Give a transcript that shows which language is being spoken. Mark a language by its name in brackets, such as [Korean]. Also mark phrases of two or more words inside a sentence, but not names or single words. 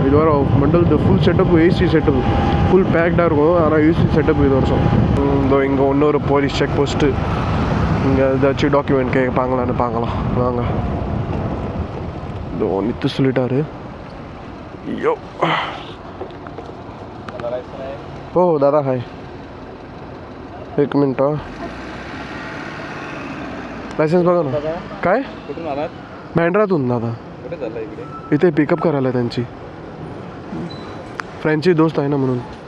[Tamil] இது வர மண்டல் ஃபுல் செட்டப் AC செட்டப் ஃபுல் பேக்டாக இருக்கும். ஆனால் AC செட்டப் இது வருஷம். இதோ இங்கே இன்னொரு போலீஸ் செக் போஸ்ட்டு. இங்கே ஏதாச்சும் டாக்குமெண்ட் கேட்பாங்களான்னு பார்க்கலாம் வாங்க. இதோ நித்து சொல்லிட்டாரு. ஐயோ [Marathi] हो दादा हाय. एक मिनिट. लायसन्स बघा ना. काय कुठून आलात? बँड्रातून दादा. कुठे चालला इकडे? इथे पिकअप करायला त्यांची फ्रेंडची दोस्त आहे ना म्हणून.